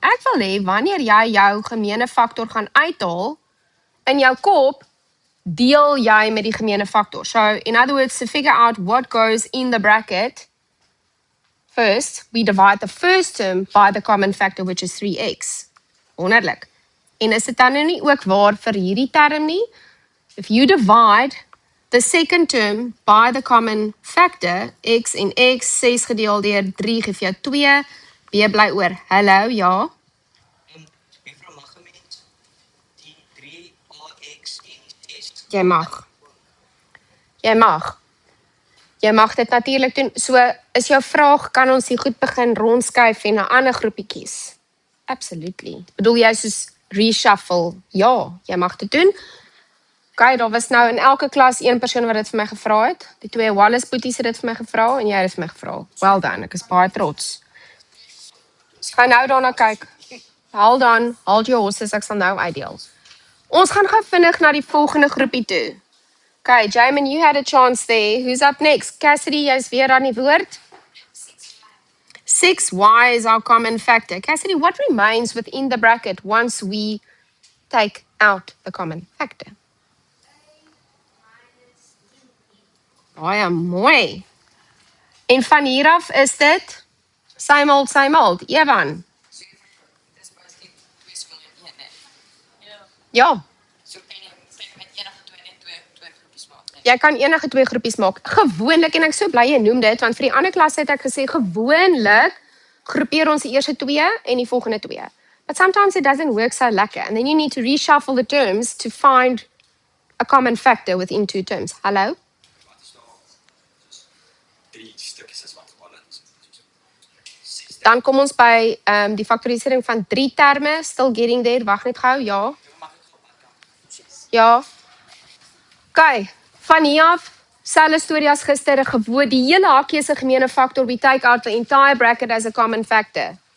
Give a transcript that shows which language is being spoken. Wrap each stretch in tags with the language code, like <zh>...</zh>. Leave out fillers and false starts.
<af>Ek wil hê wanneer jy jou gemeene faktor gaan uithaal in jou kop, deel jy met die gemeene faktor.</af> <en>So, in other words, to figure out what goes in the bracket, first, we divide the first term by the common factor, which is 3x.</en> <af>Wonderlik. En is dit dan nou nie ook waar vir hierdie term nie?</af> <en>If you divide the second term by the common factor,</en> <af>x en x, 6 gedeel deur 3 gee vir jou 2, b bly oor, hallo, ja? Juffrou, mag 'n mens die 3ax en s? Jy mag. Jy mag dit natuurlik doen. So, is jou vraag, kan ons hier goed begin rondskuif en 'n ander groepie kies? Absolutely. Bedoel jy soos reshuffle? Ja, jy mag dit doen. Okay, daar was nou in elke klas een persoon wat dit vir my gevra het. Die 2 Wallace boeties het dit vir my gevra en jy het dit vir my gevra.</af> <en>Well done,</en> <af>ek is baie trots. So, gaan nou daarna kyk.</af> <en>Hold your horses,</en> <af>ek sal nou uitdeel. Ons gaan gou vinnig na die volgende groepie toe.</af> <en>Okay, Jamin, you had a chance there. Who's up next? Cassidy,</en> <af>jy's weer aan die woord.</af> <en>6y is our common factor. Cassidy, what remains within the bracket once we take out the common factor?</en> <af>Baie mooi. En van hier af is dit same old. Evan. Dis basies 2 som in 1 net. Ja, So kan jy met enige twee groepies maak. Nee. jy kan enige 2 groepies maak. Gewoonlik, en ek so bly jy noem dit, want vir die ander klas het ek gesê, gewoonlik groepeer ons die eerste 2 en die volgende 2.</af> <en>But sometimes it doesn't work so lekker. And then you need to reshuffle the terms to find a common factor within 2 terms.</en> <af>Hallo? Wat is nou soos 3 stukkies is wat gewoon is. Soos 6 Dan kom ons by die faktorisering van 3 terme.</af> <en>Still getting there.</en> <af>Wag net gou. Ja. Ja. Okay. Van hier af, selfde storie as gister, gewoon die hele hakkie is 'n gemeene faktor.</af> <en>We take out the entire bracket as a common factor.</en>